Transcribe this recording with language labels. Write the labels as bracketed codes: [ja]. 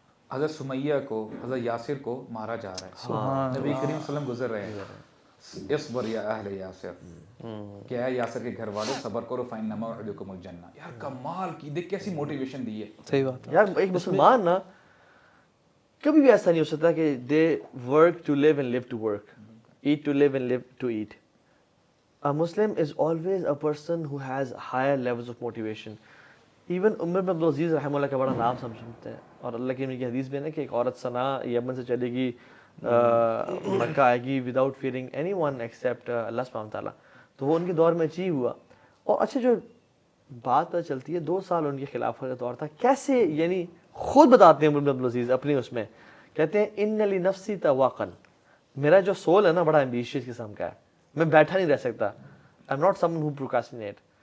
[ur] حضرت سمیہ کو, حضرت یاسر کو مارا جا رہا ہے, نبی کریم صلی اللہ علیہ وسلم گزر رہے ہیں, [ar] اصبر یا اہل یاسر, [ur] کیا ہے یاسر کے گھر والے, صبر کرو [ar] فإن موعدکم الجنہ. [ur] یار کمال کی, دیکھ کیسی موٹیویشن دی ہے. صحیح بات ہے یار ایک مسلمان نا کبھی بھی ایسا نہیں ہو سکتا کہ [en] They work to live and live to work, eat to live and live to eat. A Muslim is always a person who has higher levels of motivation. [ur] Even عمر بن عبدالعزیز رحمہ اللہ کا بڑا نام سمجھتے ہیں, اور اللہ کی نبی کی حدیث میں ہے کہ ایک عورت سنا یمن سے چلے گی مکہ آئے گی [en] without fearing anyone except [ur] اللہ سبحانہ تعالیٰ, تو وہ ان کے دور میں اچیو ہوا. اور اچھا جو بات پتہ چلتی ہے 2 سال ان کے خلافت کا دور تھا, کیسے یعنی خود بتاتے ہیں عمر بن عبدالعزیز اپنی اس میں, کہتے ہیں [ar] ان لنفسی طواقا, [ur] میرا جو سول ہے نا بڑا ایمبیشیس قسم کا ہے, میں بیٹھا نہیں رہ سکتا, [en] I am not someone who procrastinate.